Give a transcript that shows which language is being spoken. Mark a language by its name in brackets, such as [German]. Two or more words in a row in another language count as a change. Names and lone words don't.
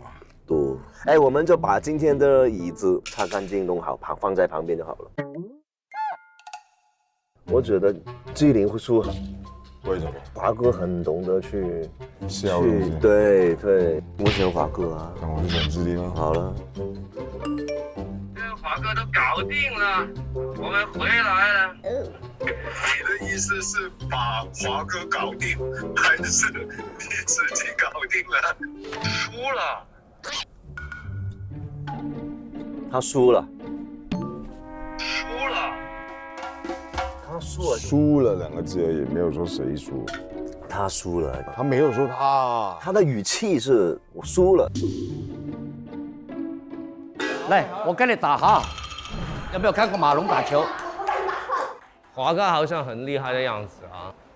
[Chinese] 賭，哎，我們就把今天的椅子擦乾淨，弄好，放在旁邊就好了。我覺得巨靈會輸。為什麼？華哥很懂得去笑，對，我選華哥啊。那我就選智霖了。好了。華哥都搞定了，我們回來了。你的意思是把華哥搞定，還是你自己搞定了？輸了。他輸了。輸了。他輸了。輸了2個字而已，沒有說誰輸。他輸了。他沒有說他。他的語氣是我輸了。來，我跟你打哈，有沒有看過馬龍打球？華哥好像很厲害的樣子啊。